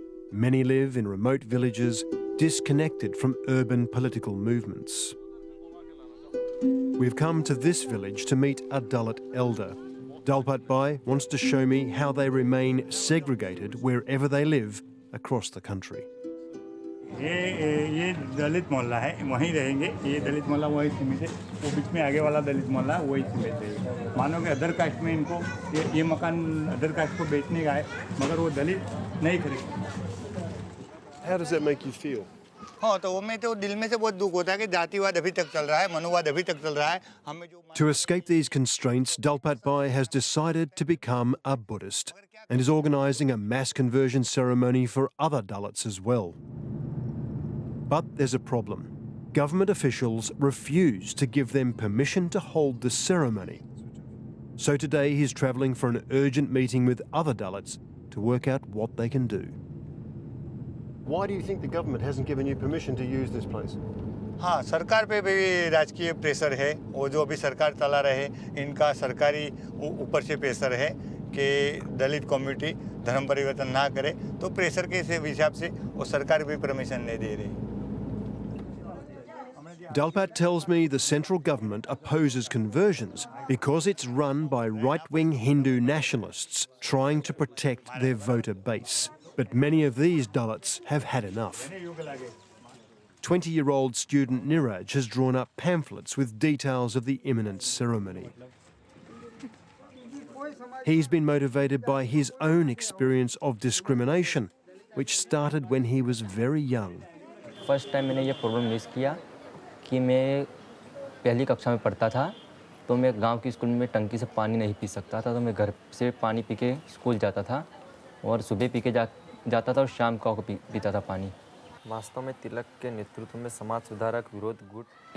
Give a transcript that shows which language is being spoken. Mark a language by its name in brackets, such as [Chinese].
[English] Many live in remote villages, disconnected from urban political movements. We've come to this village to meet a Dalit elder. Dalpat Bhai wants to show me how they remain segregated wherever they live across the country. [Hindi] ये दलित मोहल्ला है, वहीं रहेंगे. ये दलित मोहल्ला वही सीमित है, वो बीच में आगे वाला दलित मोहल्ला वही सीमित है. मानो कि अदर कास्ट में इनको ये मकान अदर कास्ट को बेचने का है, मगर वो दलित नहीं खरीद. [English] How does that make you feel? [Hindi] हाँ, तो वो में तो दिल में से बहुत दुख होता है कि जातिवाद अभी तक चल रहा है, मनुवाद अभी तक चल रहा है. हमें जो [English] To escape these constraints, Dalpat Bhai has decided to become a Buddhist and is organising a mass conversion ceremony for other Dalits as well. But there's a problem. Government officials refuse to give them permission to hold the ceremony. So today he's travelling for an urgent meeting with other Dalits to work out what they can do. Why do you think the government hasn't given you permission to use this place? [Hindi] हाँ, सरकार पे भी राजकीय pressure है। वो जो अभी सरकार चला रहे, इनका सरकारी ऊपर से प्रेशर है कि दलित कम्युनिटी धर्म परिवर्तन ना करे, तो प्रेशर के हिसाब से वो सरकार भी परमिशन नहीं दे रही। [English] Dalpat tells me the central government opposes conversions because it's run by right-wing Hindu nationalists trying to protect their voter base. But many of these Dalits have had enough. 20-year-old student Niraj has drawn up pamphlets with details of the imminent ceremony. He's been motivated by his own experience of discrimination, which started when he was very young. First time [Hindi] मैंने ये problem face किया कि मैं पहली कक्षा में पढ़ता था, तो मैं गांव की स्कूल में टंकी से पानी नहीं पी सकता था, तो मैं घर से पानी पी के स्कूल जाता था और सुबह पी के जाता था और शाम को पीता था पानी। वास्तव में तिलक के नेतृत्व में समाज सुधारक विरोध गुट